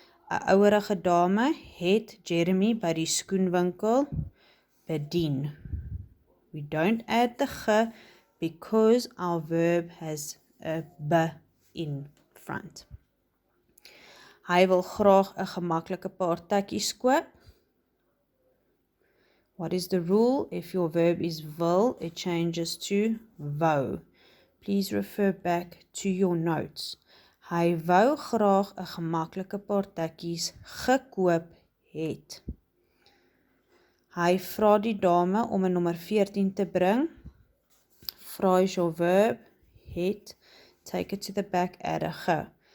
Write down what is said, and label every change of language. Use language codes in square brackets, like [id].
[af] 'n ouerige dame het Jeremy by die skoenwinkel bedien. [en] We don't add the ge because our verb has a b in front. [af] Hy wil graag 'n gemaklike paar tekkies koop. [en] What is the rule? If your verb is wil, it changes to wou. Please refer back to your notes. [af] Hy wou graag 'n gemaklike paar tekkies gekoop het. Hy vra die dame om 'n nommer 14 te bring. [en] Vra is your verb, het, take it to the back, add a ge.